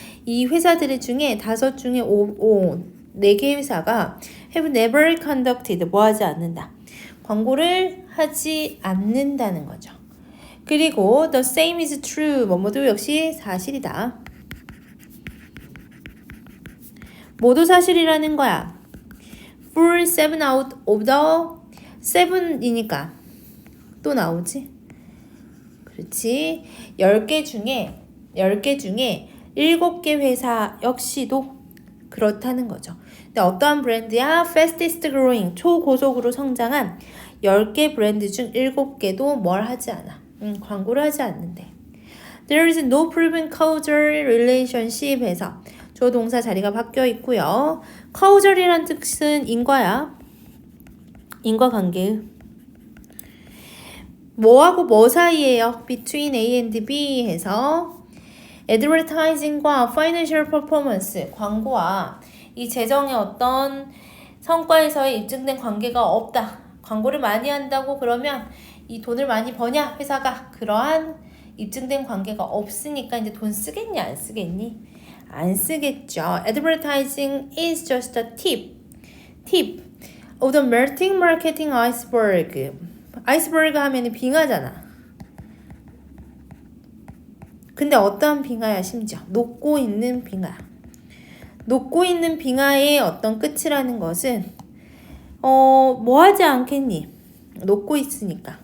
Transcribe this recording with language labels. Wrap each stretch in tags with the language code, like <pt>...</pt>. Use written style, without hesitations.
<ko>이 회사들 중에 5 중에 4개 회사가</ko> <en>have never conducted</en> <ko>뭐 하지 않는다. 광고를 하지 않는다는 거죠. 그리고</ko> <en>the same is true</en> <ko>뭐뭐도 역시 사실이다. 모두 사실이라는 거야.</ko> <en>For 7 out of the 7이니까</en> <ko>또 나오지. 그렇지. 10개 중에 7개 회사 역시도 그렇다는 거죠. 근데 어떠한 브랜드야?</ko> <en>fastest growing</en> <ko>초고속으로 성장한 10개 브랜드 중 7개도 뭘 하지 않아. 광고를 하지 않는데.</ko> <en>There is no proven causal relationship</en> <ko>해서 주어 동사 자리가 바뀌어 있고요. causal이란 뜻은 인과야. 인과관계. 뭐하고 뭐 사이에요?</ko> <en>between A and B</en> <ko>해서 advertising과</ko> <en>financial performance</en> <ko>광고와 이 재정의 어떤 성과에서의 입증된 관계가 없다. 광고를 많이 한다고 그러면 이 돈을 많이 버냐 회사가 그러한 입증된 관계가 없으니까 이제 돈 쓰겠니 안 쓰겠니? 안 쓰겠죠.</ko> <en>Advertising is just a tip of the melting marketing iceberg.</en> <ko>아이스버그 하면은 빙하잖아. 근데 어떠한 빙하야 심지어 녹고 있는 빙하. 녹고 있는 빙하의 어떤 끝이라는 것은 뭐 하지 않겠니? 녹고 있으니까.</ko>